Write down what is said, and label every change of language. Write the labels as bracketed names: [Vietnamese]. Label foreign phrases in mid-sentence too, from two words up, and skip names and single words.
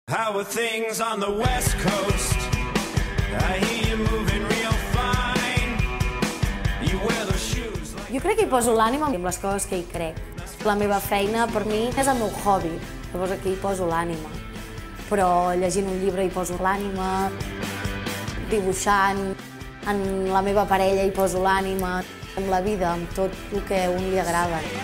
[English] How are things on the West Coast? I hear you moving real fine. You wear those shoes like... [Catalan] Jo crec que hi poso l'ànima amb les coses que hi crec. La meva feina, per mi, és el meu hobby. Llavors aquí hi poso l'ànima. Però llegint un llibre hi poso l'ànima, dibuixant, en la meva parella hi poso l'ànima, en la vida, amb tot el que a un li agrada.